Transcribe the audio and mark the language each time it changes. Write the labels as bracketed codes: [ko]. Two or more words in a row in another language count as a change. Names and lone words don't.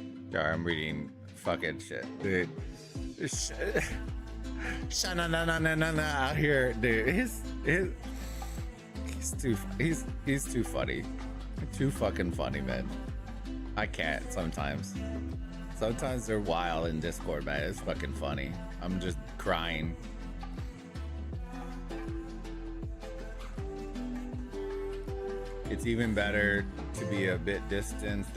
[en] Sorry, I'm reading fucking shit, dude. Sha-na-na-na-na-na out here, dude. He's too funny. Too fucking funny, man. I can't sometimes. Sometimes they're wild in Discord, man. It's fucking funny. I'm just crying. It's even better to be a bit distant.